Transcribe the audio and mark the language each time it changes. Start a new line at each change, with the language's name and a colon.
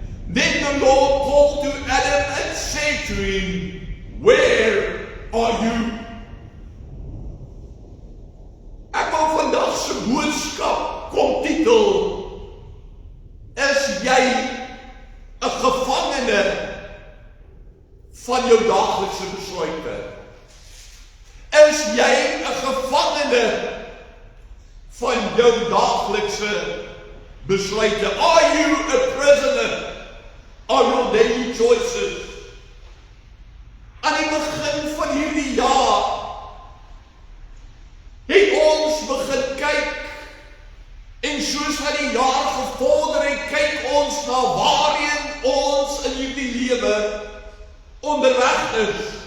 English: Then the Lord called to Adam and said to him, where are you?
Afrikaans: Ek wil vandag se boodskap kom titel, is jy 'n gevangene van jou daaglikse besluite? Is jy 'n gevangene van jou daaglikse besluite?
English: Are you a prisoner of your daily choices?
Afrikaans: Aan die begin van hierdie jaar het ons begin kyk, en soos wat die jaar gevorder het, kyk ons na waarheen ons in hierdie lewe onderweg is.